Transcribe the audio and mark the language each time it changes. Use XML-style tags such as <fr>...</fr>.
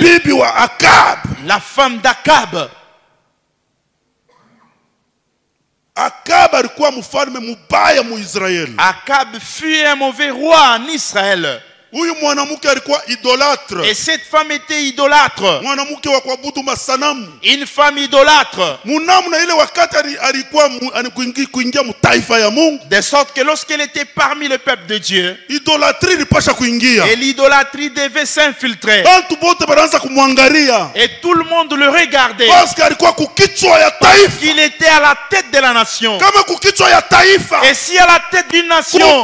<sw>bibi wa Akab.</sw> <fr>la femme d'Akab.</fr> <sw>Akab alikuwa mfalme mubaya mu Israeli.</sw> <fr>Akab fut un mauvais roi en Israël.</fr> <sw>Huyu mwanamke alikuwa idolâtre,</sw> <fr>Et cette femme était idolâtre.</fr> <sw>mwanamke wa kuabudu masanamu.</sw> <fr>Une femme idolâtre.</fr> <sw>Munamna ile wakati alikuwa kuingia mtaifa ya Mungu,</sw> <fr>De sorte que lorsqu'elle était parmi le peuple de Dieu,</fr> <sw>idolatri ilipasha kuingia.</sw> <fr>et l'idolâtrie devait s'infiltrer.</fr> <sw>Bantu bote banaanza kumwangalia</sw> <fr>Et tout le monde le regardait. parce que</fr> <sw>alikuwa kukichwa ya taifa.</sw> <fr>Qu'il était à la tête de la nation.</fr> <sw>Kama kukichwa ya taifa</sw> <fr>Et si à la tête d'une nation,</fr>